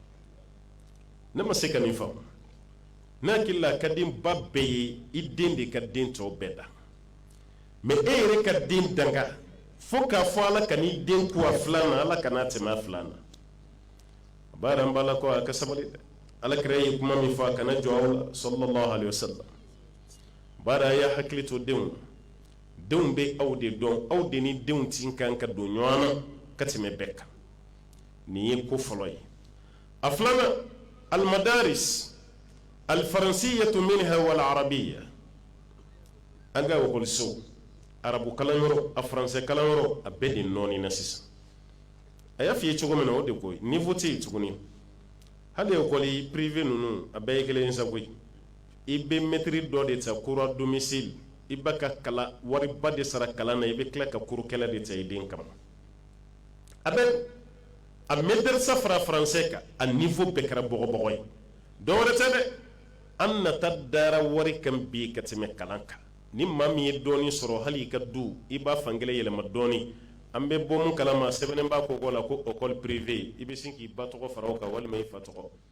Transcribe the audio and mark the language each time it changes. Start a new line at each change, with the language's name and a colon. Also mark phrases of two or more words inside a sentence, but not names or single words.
Bambara: ne ma se ka nin faamu ne hakili la a ka den ba bɛɛ ye i den de ka den tɔw bɛɛ da mɛ e yɛrɛ ka den danga fo k'a fɔ ala ka n'i den ku a filan na ala kana tɛmɛ a filan na a b'a yɛrɛ an b'a la ko a ka sabali dɛ ala kɛra ye kuma min fɔ a kana jɔ aw la
Arabic: صلى الله عليه وسلم
Bambara: bari a y'a hakili to denw bɛ aw de dɔn aw de ni denw ti kan ka don ɲɔgɔn na ka tɛmɛ bɛɛ kan nin ye ko fɔlɔ ye a filanan
Arabic: المدارس الفرنسية منها والعربية
Bambara: an ka ekɔliso arabu kalanyɔrɔ a faransɛ kalanyɔrɔ a bɛɛ de nɔɔni na sisan a y'a f'i ye cogo min na o de ko niveau tɛ yen tuguni hali ekɔli privé ninnu a bɛɛ ye kelen ye sa koyi i bɛ mɛtiri dɔ de ta
French: cours à domicile
Bambara: i b'a ka kalan wariba de sara kalan na i bɛ tila ka cours kɛlɛ de ta i den kama a bɛ a maîtresse fara faransɛ kan a niveau bɛɛ kɛra bɔgɔbɔgɔ ye dɔwɛrɛ tɛ dɛ an nata dara wari kan bi ka tɛmɛ kalan kan ni maa min ye dɔɔnin sɔrɔ hali i ka du i b'a fankelen yɛlɛma dɔɔnin an bɛ bɔ mun kalama sɛbɛnnen b'a ko la ko
French: école privée
Bambara: i bɛ sin k'i ba tɔgɔ fara o kan walima i fa tɔgɔ